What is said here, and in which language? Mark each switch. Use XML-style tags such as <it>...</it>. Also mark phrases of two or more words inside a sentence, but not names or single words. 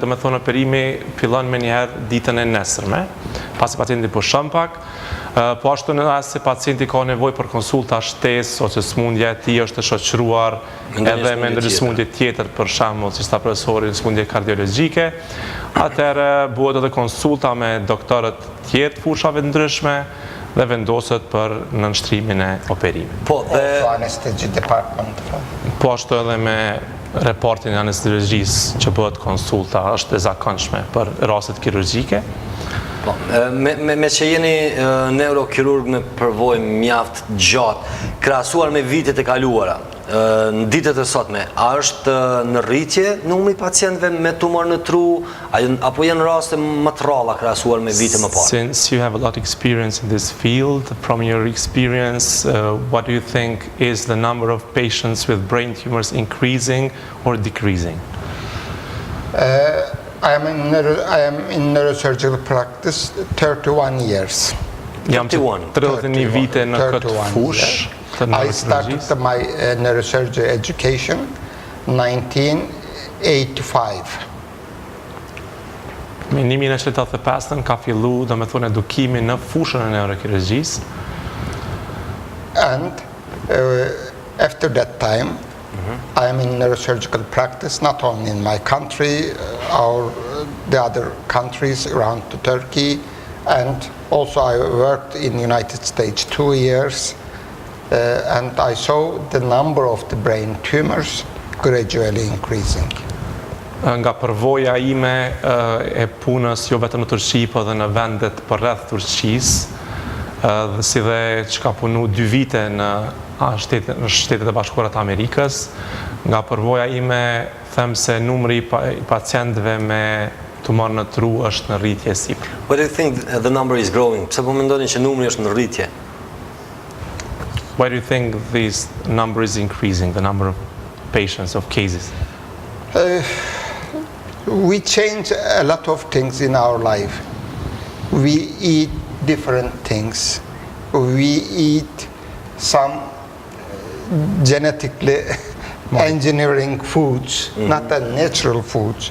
<sq>me thonë operimi fillon me njëherë ditën e nesërme, pasi pacienti pushon pak, po ashtu nëse pacienti ka nevojë për konsulta shtesë ose smundja e tij është e shoqëruar edhe me ndonjë smundje tjetër, për shembull, si sta profesori smundje kardiologjike, atëherë bëhet edhe konsulta me doktorët tjerë të fushave të ndryshme dhe vendoset për nënshtrimin e operimit. Po, dhe</sq> <en>Also anesthesia department.</en> <sq>Po ashtu edhe me reportin e anestezologjisë që bëhet konsulta është e zakonshme për rastet kirurgjike. po, me që jeni neurokirurg me përvojë mjaft gjatë, krahasuar me vitet e kaluara, në ditët e sotme, a është në rritje numri pacientëve me tumor në tru, apo janë raste më të rralla krahasuar me vite më parë?</sq> <en>Since you have a lot of experience in this field, from your experience, what do you think is the number of patients with brain tumors increasing or decreasing? I am in neurosurgical practice 31 years.</en> <sq>Jam që 31 vite në këtë</sq> <en>31</en> <sq>fush</sq> <en>years.</en> <sq>të</sq> <en>I started</en> <sq>neurokirurgjisë.</sq> <en>my neurosurgery education 1985.</en> <sq>Me 1985 ka fillu, do me thonë, edukimi në fushën e neurokirurgjisë.</sq> <en>And after that time, I am in neurosurgical practice, not only in my country, or the other countries around Turkey, and also I worked in the United States 2 years, and I saw the number of the brain tumors gradually increasing.</en> <sq>Nga përvoja ime e punës jo vetëm në Turqi, po dhe në vendet përreth Turqisë, dhe si dhe që ka punu 2 vite në Shtetet e Bashkuara të Amerikës, nga përvoja ime them se numri I pacientëve me tumor në tru është në rritje sipër.</sq> <en>Why do you think the number is growing?</en> <sq>Pse po mendoni që numri është në rritje?</sq> <en>Why do you think this number is increasing, the number of patients, of cases? We change a lot of things in our life. We eat different things. We eat some genetically engineering foods, not the natural foods.</en>